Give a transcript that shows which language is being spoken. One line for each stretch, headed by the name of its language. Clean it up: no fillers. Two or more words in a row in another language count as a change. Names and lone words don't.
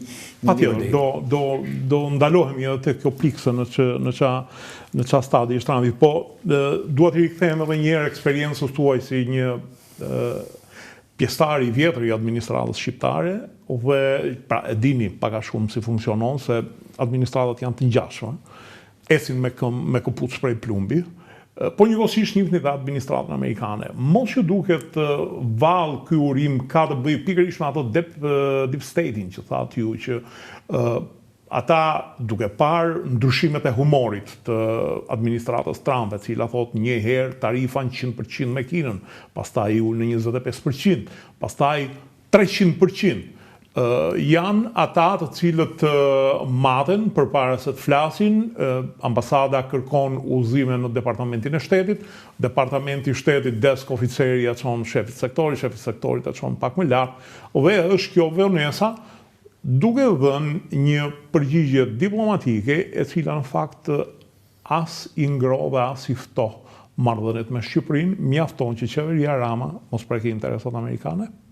Albanian: patjetër do ndalohemi edhe te kjo pikse në ça stadi është Trumpi, po dua të rikthehem edhe një herë eksperiencës tuaj si një pjesëtar i vjetër i administratës shqiptare, dhe pra e dini pak a shumë si funksionon, se administratat janë të ngjashme, esin me këpucë shprej plumbi, por njëkohësisht njihni dhe administratën amerikane. Mos që duket vallë ky urim ka të bëjë pikërisht me ato
English: deep state-in
Albanian: që thatë ju, që ata duke parë ndryshimet e humorit të administratës Trump, e cila thot një herë tarifa në 100% me Kinën, pastaj i ul në 25%, pastaj 300%. Janë ata të cilët maten përpara se të flasin, ambasada kërkon udhëzime në departamentin e shtetit, departamenti i shtetit desk oficeri ja çon shefit sektorit ja çon pak më lart, dhe është kjo vonesa duke dhënë një përgjigje diplomatike e cila në fakt as i ngro dhe as i ftoh marrëdhëniet me Shqipërinë, mjafton që qeveria Rama mos prekë interesat amerikane.